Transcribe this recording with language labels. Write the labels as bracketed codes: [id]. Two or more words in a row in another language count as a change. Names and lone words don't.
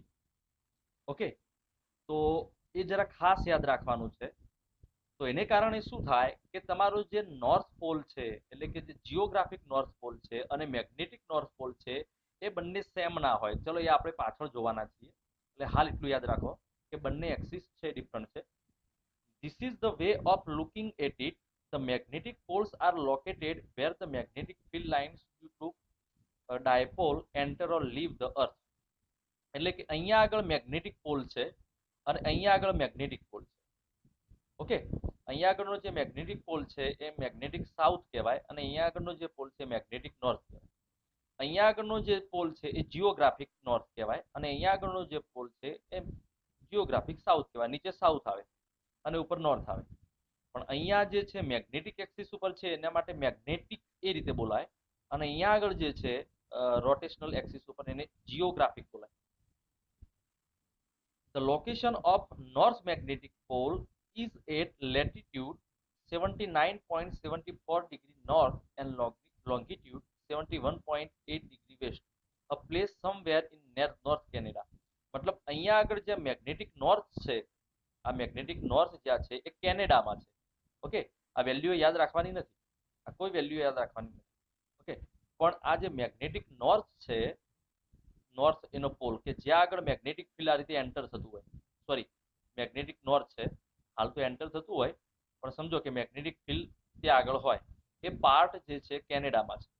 [gu] ઓકે, તો એ જરા ખાસ યાદ રાખવાનું છે. તો એને કારણે શું થાય કે તમારો જે [en] north pole [gu] છે એટલે કે જે [en] geographic north pole [gu] છે અને [en] magnetic north pole [gu] છે એ બંને સેમ ના હોય. ચલો એ આપણે પાછળ જોવાના છીએ, એટલે હાલ એટલું યાદ રાખો કે બંને એક્સિસ છે ડિફરન્ટ છે. [en] This is the way of looking at it. The magnetic poles are located where the magnetic field lines due to a dipole enter or leave the earth. [gu] એટલે કે અહીંયા આગળ [en] magnetic pole [gu] છે અને અહીંયા આગળ [en] magnetic pole [gu] છે. ઓકે, અહીંયા આગળનો જે [en] magnetic pole [gu] છે એ [en] magnetic south [gu] કહેવાય અને અહીંયા આગળનો જે પોલ છે [en] magnetic north [gu] કહેવાય. અહીંયા આગળનો જે પોલ છે એ [en] geographic north [gu] કહેવાય અને અહીંયા આગળનો જે પોલ છે એ [en] geographic south [gu] કહેવાય. નીચે સાઉથ આવે અને ઉપર નોર્થ આવે. પણ અહીંયા જે છે [en] magnetic axis [gu] ઉપર છે એના માટે મેગ્નેટિક એ રીતે બોલાય અને અહીંયા આગળ જે છે [en] rotational axis [gu] ઉપર એને જિયોગ્રાફિક બોલાય. [en] The location of north magnetic pole is at latitude 79.74 degree north and longitude 71.8 degree west, a place somewhere in north Canada. [gu] મતલબ અહીંયા આગળ જે [en] magnetic north [gu] છે, આ [en] magnetic north [gu] જ્યાં છે એ કેનેડામાં છે. ઓકે, આ વેલ્યુ યાદ રાખવાની નથી, આ કોઈ વેલ્યુ યાદ રાખવાની નથી. ઓકે, પણ આ જે [en] magnetic north [gu] છે, નોર્થ એનો પોલ કે જ્યાં આગળ [en] magnetic field [gu] આ રીતે એન્ટર થતું હોય, [en] sorry magnetic north [gu] છે હાલ તો એન્ટર થતું હોય પણ સમજો કે [en] magnetic field [gu] ત્યાં આગળ હોય, એ પાર્ટ જે છે કેનેડામાં છે.